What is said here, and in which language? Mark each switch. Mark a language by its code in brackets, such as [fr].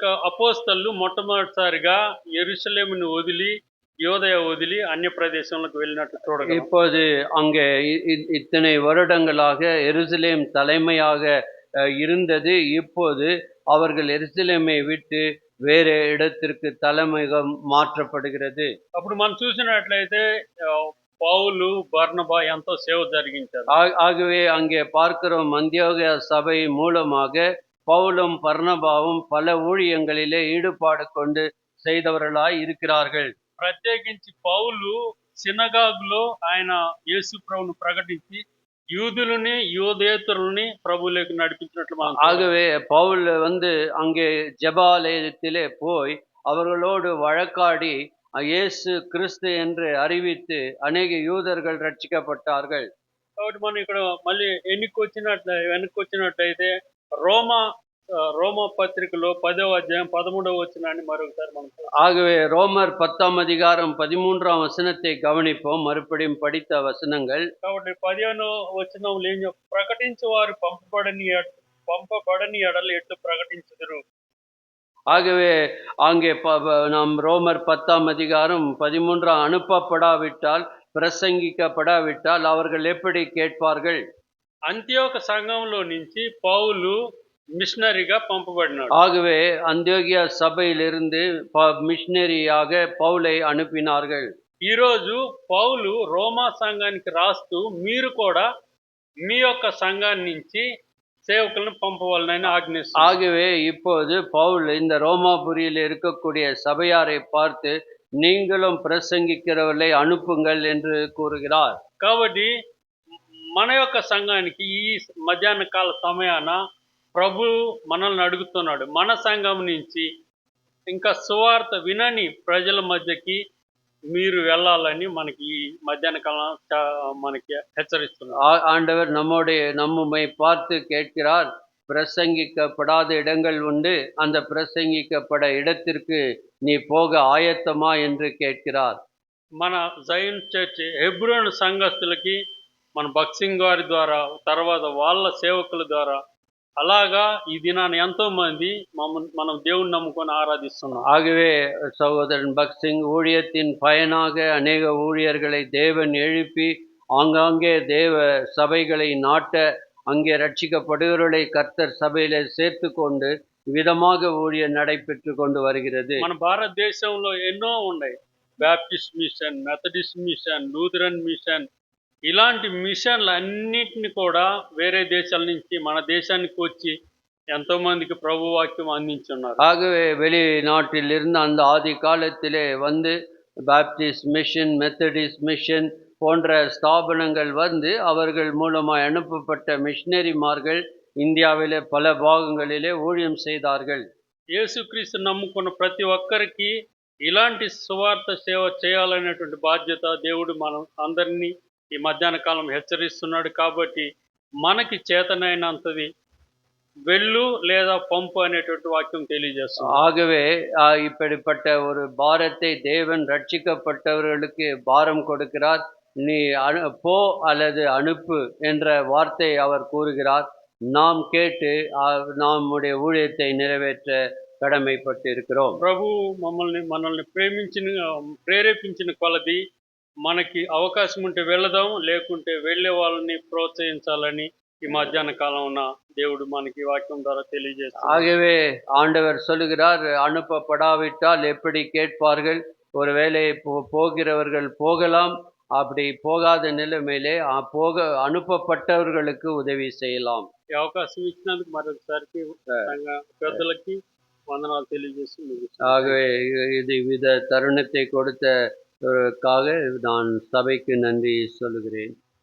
[te] అపోస్తలు మొట్టమొదటిసారిగా యెరూషలేమును వదిలి యోదయ వదిలి అన్య ప్రదేశంలోకి వెళ్ళినట్లు చూడగలం. [ta] இப்போது அங்கே இத்தனை வருடங்களாக எருசலேம் தலைமையாக இருந்தது. இப்போது அவர்கள் எருசலேமை விட்டு [te] వేరే [ta] இடத்திற்கு தலைமையகம் மாற்றப்படுகிறது. [te] అప్పుడు మనం చూసినట్లయితే పౌలు బర్నబా ఎంతో సేవ జరిగించారు. [ta] ஆகவே அங்கே பார்க்கிறோம் அந்தியோகிய சபை மூலமாக பவுலும் பர்னபாவும் பல ஊழியங்களிலே ஈடுபாடு கொண்டு செய்தவர்களாய் இருக்கிறார்கள். [te] ప్రత్యేకించి పౌలు సినగాగులో ఆయన యేసు ప్రభువును ప్రకటించి యూదులని యూదేతరుల్ని ప్రభువులోకి నడిపించినట్లు మనం చూడవచ్చు. [ta] ஆகவே பவுல் அங்கே ஜெபாலயத்திலே போய் அவர்களோடு வழக்காடி இயேசு கிறிஸ்து என்று அறிவித்து அநேக யூதர்கள் ரட்சிக்கப்பட்டார்கள். [te] కాబట్టి మనం ఇక్కడ మళ్ళీ వెనక్కి వచ్చినట్లయితే రోమా పత్రికలో 10వ అధ్యాయం 13వ వచనాన్ని మరొకసారి మనం చూద్దాం. [ta] ஆகவே ரோமர் 10ஆம் அதிகாரம் 13ஆம் வசனத்தை கவனிப்போம். மறுபடியும் படித்த வசனங்கள். [te] కాబట్టి 15వ వచనంలో ప్రకటించు వారు పంపబడని ఎడల ఎట్లు ప్రకటించుదురు. [ta] ஆகவே அங்கே நாம் ரோமர் 10ஆம் அதிகாரம் 13 அனுப்பப்படாவிட்டால் பிரசங்கிக்கப்படாவிட்டால் அவர்கள் எப்படி கேட்பார்கள்? [te] అంత్యోక సంఘంలో నుంచి పౌలు మిషనరీగా పంపబడినాడు. [ta] ஆகவே அந்தியோகியா சபையிலிருந்து மிஷனரியாக பவுலை அனுப்பினார்கள். [te] ఈరోజు పౌలు రోమా సంఘానికి రాస్తూ మీరు కూడా మీ యొక్క సంఘాన్ని నుంచి సేవకులను పంపవాలని ఆజ్ఞిస్తున్నారు. [ta] ஆகவே இப்போது பவுல் இந்த ரோமாபுரியில் இருக்கக்கூடிய சபையாரை பார்த்து நீங்களும் பிரசங்கிக்கிறவர்களை அனுப்புங்கள் என்று கூறுகிறார். [te] కాబట్టి మన యొక్క సంఘానికి ఈ మధ్యాహ్న కాల సమయాన ప్రభు మనల్ని అడుగుతున్నాడు. మన సంఘం నుంచి ఇంకా సువార్త వినని ప్రజల మధ్యకి మీరు వెళ్ళాలని మనకి ఈ మధ్యాహ్న కాలం మనకి హెచ్చరిస్తున్నారు. [ta] ஆண்டவர் நம்மை பார்த்து கேட்கிறார், பிரசங்கிக்கப்படாத இடங்கள் உண்டு, அந்த பிரசங்கிக்கப்பட இடத்திற்கு நீ போக ஆயத்தமா என்று கேட்கிறார். [te] మన జైన్ చర్చ్ హెబ్రోన్ సంఘస్థులకి మన బక్సింగ్ గారి ద్వారా తర్వాత వాళ్ళ సేవకుల ద్వారా అలాగా ఈ దినాన్ని ఎంతో మంది మనం దేవుణ్ణి నమ్ముకొని ఆరాధిస్తున్నాం. [ta] ஆகவே சகோதரன் பக்சிங் ஊழியத்தின் பயனாக அநேக ஊழியர்களை தேவன் எழுப்பி ஆங்காங்கே தேவ சபைகளை நாட்ட அங்கே ரட்சிக்கப்படுகிறவர்களை கர்த்தர் சபையில சேர்த்து கொண்டு விதமாக ஊழியம் நடைபெற்று கொண்டு வருகிறது. [te] మన భారతదేశంలో ఎన్నో ఉన్నాయి. Baptist machine, Methodist machine, Lutheran machine, ఇలాంటి మిషన్లు అన్నిటిని కూడా వేరే దేశాల నుంచి మన దేశానికి వచ్చి ఎంతో మందికి ప్రభు వాక్యం అందించున్నారు. [ta] ஆகவே வெளிநாட்டில் இருந்து அந்த ஆதி காலத்திலே பாப்டிஸ்ட் மிஷன், மெத்தடிஸ்ட் மிஷன் போன்ற ஸ்தாபனங்கள் அவர்கள் மூலமாய் அனுப்பப்பட்ட மிஷனரிமார்கள் இந்தியாவிலே பல பாகங்களிலே ஊழியம் செய்தார்கள். [te] యేసుక్రీస్తు నమ్ముకున్న ప్రతి ఒక్కరికి ఇలాంటి సువార్త సేవ చేయాలనేటువంటి బాధ్యత దేవుడు మనం అందరినీ ఈ మధ్యాహ్న కాలం హెచ్చరిస్తున్నాడు. కాబట్టి మనకి చేతనైనంతది వెళ్ళు లేదా పంపు అనేటువంటి వాక్యం తెలియజేస్తుంది. [ta] ஆகவே இப்படிப்பட்ட ஒரு பாரத்தை தேவன் ரட்சிக்கப்பட்டவர்களுக்கு பாரம் கொடுக்கிறார். நீ போ அல்லது அனுப்பு என்ற வார்த்தை அவர் கூறுகிறார். நாம் கேட்டு நம்முடைய ஊழியத்தை நிறைவேற்ற கடமைப்பட்டு இருக்கிறோம். [te] ప్రభు మనల్ని ప్రేరేపించిన కొలది మనకి అవకాశం ఉంటే వెళదాం, లేకుంటే వెళ్ళే వాళ్ళని ప్రోత్సహించాలని ఈ మధ్యాహ్న కాలం దేవుడు మనకి వాక్యం ద్వారా తెలియజేస్తాడు. [ta] ஆகவே ஆண்டவர் சொல்லுகிறார், அனுப்பப்படாவிட்டால் எப்படி கேட்பார்கள்? ஒருவேளை போகிறவர்கள் போகலாம், அப்படி போகாத நிலைமையிலே அனுப்பப்பட்டவர்களுக்கு உதவி செய்யலாம். [te] ఈ అవకాశం ఇచ్చినందుకు మరొకసారికి పెద్దలకి వందనాలు తెలియజేసి ముగిస్తున్నాను. [ta] ஆகவே இது வித தருணத்தை கொடுத்ததற்காக நான் சபைக்கு நன்றி சொல்லுகிறேன்.